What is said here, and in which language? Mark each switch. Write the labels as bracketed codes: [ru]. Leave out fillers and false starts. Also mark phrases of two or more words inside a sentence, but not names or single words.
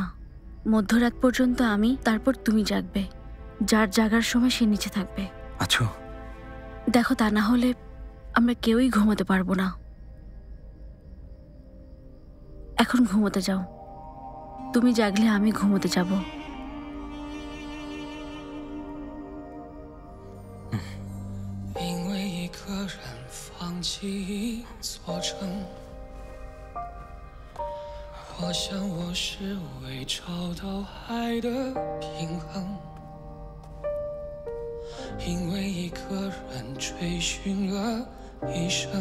[bn] মধ্যরাত পর্যন্ত আমি, তারপর তুমি জাগবে। যার জাগার সময় সে নিচে থাকবে। আচ্ছা, দেখো, তা না হলে আমরা কেউই ঘুমোতে পারবো না। এখন ঘুমোতে যাও। তুমি জাগলে আমি ঘুমোতে যাব। [zh] 我想我是未找到爱的平衡，因为一个人追寻了一生，